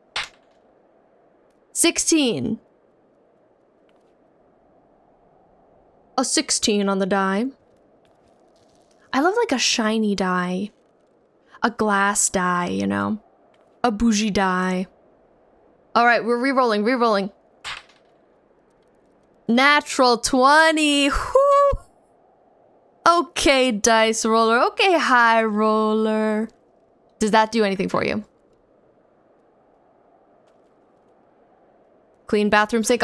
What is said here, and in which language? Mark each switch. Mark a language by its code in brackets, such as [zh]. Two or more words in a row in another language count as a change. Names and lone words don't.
[en] 16. A 16 on the die. I love like a shiny die. A glass die, you know. A bougie die. All right, we're re-rolling, re-rolling. Natural 20. Whoo! Okay, dice roller. Okay, high roller. Does that do anything for you? Clean bathroom sink.